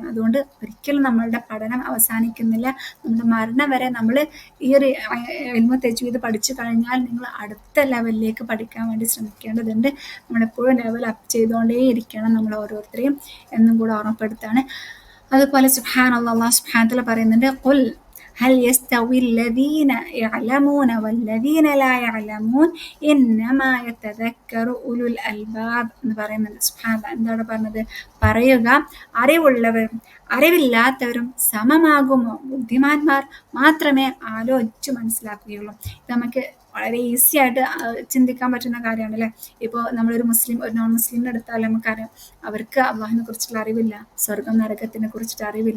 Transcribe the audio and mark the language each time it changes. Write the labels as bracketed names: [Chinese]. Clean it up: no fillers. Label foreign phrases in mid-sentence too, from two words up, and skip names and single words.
[Malayalam] അതുകൊണ്ട് ഒരിക്കലും നമ്മളുടെ പഠനം അവസാനിക്കുന്നില്ല. നമ്മുടെ മരണം വരെ നമ്മൾ ഈ ഒരു [Arabic] علم التجويد [Malayalam] പഠിച്ചു കഴിഞ്ഞാൽ നിങ്ങൾ അടുത്ത ലെവലിലേക്ക് പഠിക്കാൻ വേണ്ടി ശ്രമിക്കേണ്ടതുണ്ട്. നമ്മളെപ്പോഴും [English] level up [Malayalam] ചെയ്തുകൊണ്ടേ ഇരിക്കണം നമ്മൾ ഓരോരുത്തരെയും എന്നും കൂടെ ഓർമ്മപ്പെടുത്താണ്. അതുപോലെ സുബ്ഹാനല്ലാഹ്, അല്ലാഹു [Arabic] سبحانه وتعالى [Malayalam] പറയുന്നുണ്ട്, [Arabic] قل هل يستوي الذين يعلمون والذين لا يعلمون إنما يتذكر أولو الألباب [Malayalam] എന്ന് പറയുന്നുണ്ട്. സുബ്ഹാനല്ലാഹ്. എന്താണ് പറഞ്ഞത്? പറയുക, അറിവുള്ളവരും അറിവില്ലാത്തവരും സമമാകുമോ? ബുദ്ധിമാന്മാർ മാത്രമേ ആലോചിച്ച് മനസ്സിലാക്കുകയുള്ളൂ. ഇത് നമുക്ക് വളരെ ഈസി ആയിട്ട് ചിന്തിക്കാൻ പറ്റുന്ന കാര്യമാണ് അല്ലേ. ഇപ്പോൾ നമ്മളൊരു മുസ്ലിം ഒരു നോൺ മുസ്ലിമിനെ എടുത്താൽ നമുക്കറിയാം, അവർക്ക് അള്ളാഹിനെ കുറിച്ചുള്ള അറിവില്ല, സ്വർഗം നരകത്തിനെ കുറിച്ചിട്ട് അറിവില്ല.